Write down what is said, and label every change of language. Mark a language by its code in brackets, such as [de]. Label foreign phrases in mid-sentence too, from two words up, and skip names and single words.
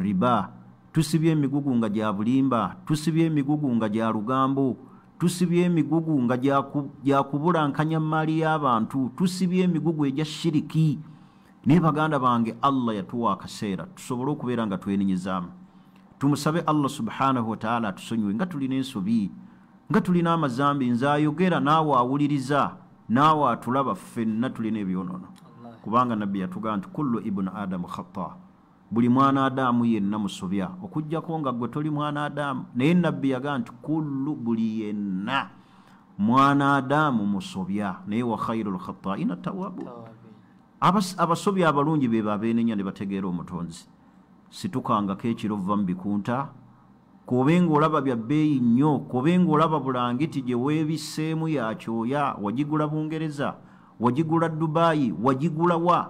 [lg] riba tusibye emigugu nga gya bulimba tusibye emigugu nga gya lugambo tusibye emigugu nga gya kubulankanya maali y'abantu tusibye emigugu egya shiriki naye baganda bange Allah yatuwa akaseera tusobole okubeera nga twenenyezaamu tumusabe [ar] الله سبحانه وتعالى [lg] atusonyiwe nga tulina ensobi nga tulina amazambi nze ayogera naawe awuliriza naawe atulaba ffenna tulina ebyonono kubanga nabbi yatugaa nti [ar] كل ابن آدم خطاء [lg] buli mwana adamu yenna musobya okujjako nga gwe toli mwana adamu naye nabbi yagaa nti kullu buli yenna mwana adamu musobya naye [ar] وخير الخطائين التوابون [lg] abasobya abalungi be babeenenya ne bategeera omutonzi situkangako ekiro vva mu bikunta kobenga olaba bya bbeeyi nnyo, kobenga olaba bulangiti gye weebiseemu ya kyoya, wagigula Bungereza, wagigula Dubai, wagigula wa?